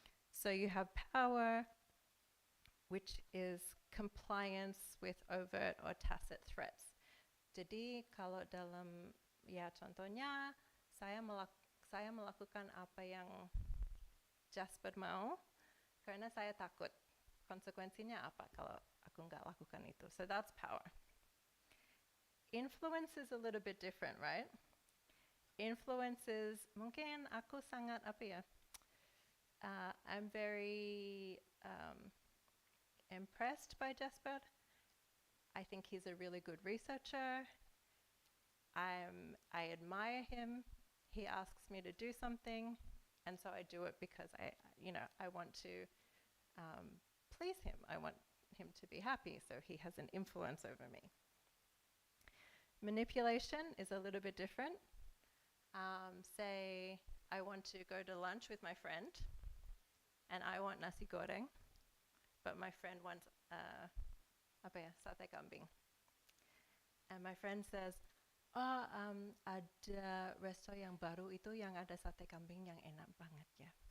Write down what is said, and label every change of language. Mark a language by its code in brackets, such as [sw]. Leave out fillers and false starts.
[en] So you have power, which is compliance with overt or tacit threats. [id] Jadi kalau dalam, ya contohnya, saya melakukan apa yang Jasper mau karena saya takut. Konsekuensinya apa kalau aku nggak lakukan itu? [en] So that's power. Influence is a little bit different, right? Influence is, [id] mungkin aku sangat [en] I'm very impressed by Jasper. I think he's a really good researcher. I admire him. He asks me to do something, and so I do it because I want to please him. I want him to be happy, so he has an influence over me. Manipulation is a little bit different. Say I want to go to lunch with my friend, and I want nasi goreng, but my friend wants sate kambing. [id] And my friend says, ada resto yang baru itu yang ada sate kambing yang enak banget ya.